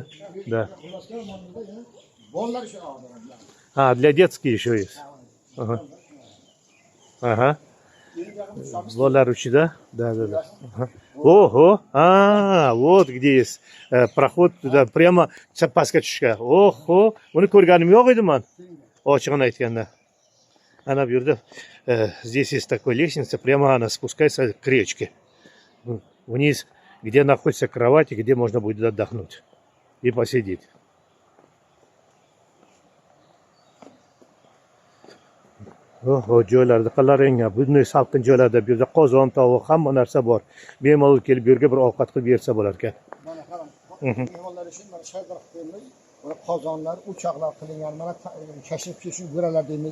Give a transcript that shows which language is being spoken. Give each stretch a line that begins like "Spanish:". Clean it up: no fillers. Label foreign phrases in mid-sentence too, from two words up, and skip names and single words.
Russian: Да. Для детских еще есть. Ага.
Uzbek: Бolalar uchun,
Russian: да? Да. Ого! Вот где есть проход туда, прямо
Uzbek: pastga tushishga.
Russian: Oho!
Uzbek: Uni ko'rganim yo'q edi men. Ochig'ini aytganda. Ana bu yerda
Russian: здесь есть такая лестница, прямо она спускается к речке. Вниз, где находится кровать и где можно будет отдохнуть и посидеть.
Uzbek: Oho, joylarda qalaring, bunday salqin joylarda bu yerda qozon, tovuq, hamma narsa bor. Bemalol kelib bu yerga bir ovqat qilib bersa bo'lar ekan. Mana qarang, mehmonlar uchun mana shaylar qo'yilgan, mana qozonlar, o'choqlar qilingan, mana tashrif kelish go'ralar deymiz.